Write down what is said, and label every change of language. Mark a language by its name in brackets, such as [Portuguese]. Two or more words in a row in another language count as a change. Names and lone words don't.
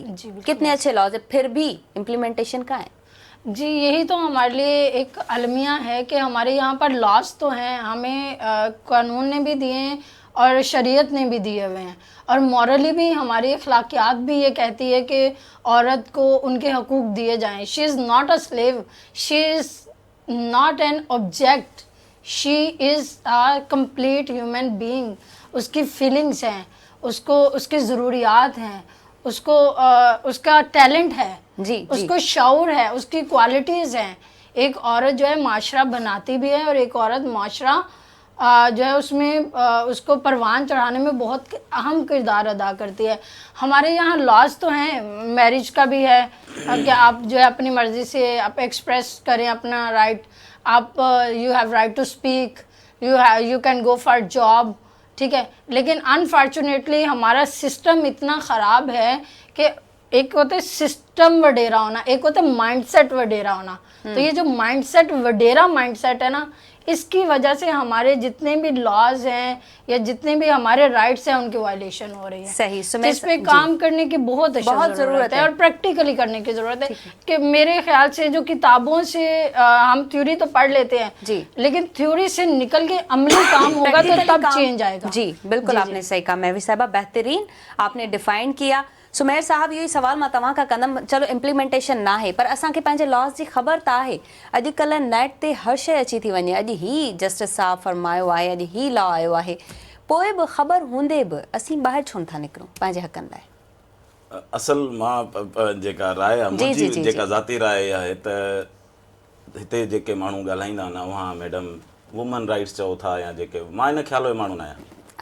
[Urdu] کتنے اچھے لاز ہے، پھر بھی امپلیمینٹیشن کا ہے. جی، یہی تو ہمارے لیے ایک المیہ ہے کہ ہمارے یہاں پر لاز تو ہیں، ہمیں قانون نے بھی دیے ہیں اور شریعت نے بھی دیے ہوئے ہیں، اور مورلی بھی ہماری اخلاقیات بھی یہ کہتی ہے کہ عورت کو ان کے حقوق دیے جائیں. [English] she is not a slave, she is not an object, she is a complete human being. [Urdu] اس کی فیلنگز ہیں، اس کو اس کی ضروریات ہیں، اس کو اس کا ٹیلنٹ ہے، اس کو شعور ہے، اس کی کوالٹیز ہیں. ایک عورت جو ہے معاشرہ بناتی بھی ہے، اور ایک عورت معاشرہ جو ہے اس میں اس کو پروان چڑھانے میں بہت اہم کردار ادا کرتی ہے. ہمارے یہاں لاز تو ہیں، میرج کا بھی ہے کہ آپ جو ہے اپنی مرضی سے آپ ایکسپریس کریں اپنا رائٹ، آپ [English] you have right to speak, you can go for job, [Urdu] ٹھیک ہے. لیکن ان فارچونیٹلی ہمارا سسٹم اتنا خراب ہے کہ ایک ہوتا ہے سسٹم وڈیرا ہونا، ایک ہوتا ہے مائنڈسیٹ وڈیرا ہونا, एक होता है माइंडसेट वडेरा होना। تو یہ جو مائنڈسیٹ وڈیرا مائنڈسیٹ ہے نا، اس کی وجہ سے ہمارے جتنے بھی لاز ہیں یا جتنے بھی ہمارے رائٹس ہیں ان کی وائلیشن ہو رہی ہے. صحیح, اس پہ کام کرنے کی بہت ضرورت ہے، اور پریکٹیکلی کرنے کی ضرورت ہے, और प्रैक्टिकली करने की ज़रूरत है। کہ میرے خیال سے جو کتابوں سے ہم تھیوری تو پڑھ لیتے ہیں، لیکن تھیوری سے نکل کے عملی کام ہوگا تو تب چینج آئے گا. جی بالکل، آپ نے صحیح کہا مہوی صاحبہ، بہترین آپ نے ڈیفائن کیا. [Sindhi] सुमेर साहब, [Urdu] یہی سوال [Sindhi] मां तव्हां खां कंदमि, चलो इम्प्लीमेंटेशन ना है पर असांखे पंहिंजे लॉज जी ख़बर त आहे। अॼुकल्ह नेट ते हर शइ अची थी वञे, अॼु ही जस्टिस साहब फरमायो आहे, अॼु ही लॉ आयो आहे, पोइ बि ख़बर हूंदे बि असीं ॿाहिरि छो नथा निकिरूं पंहिंजे हक़नि लाइ? असल मां जेका राय आहे, मुंहिंजी जेका ज़ाती राय आहे, त हिते जेके माण्हू ॻाल्हाईंदा आहिनि उहा [English] madam women rights [Sindhi] चओ था या जेके, मां इन ख़्याल में माण्हू न आहियां।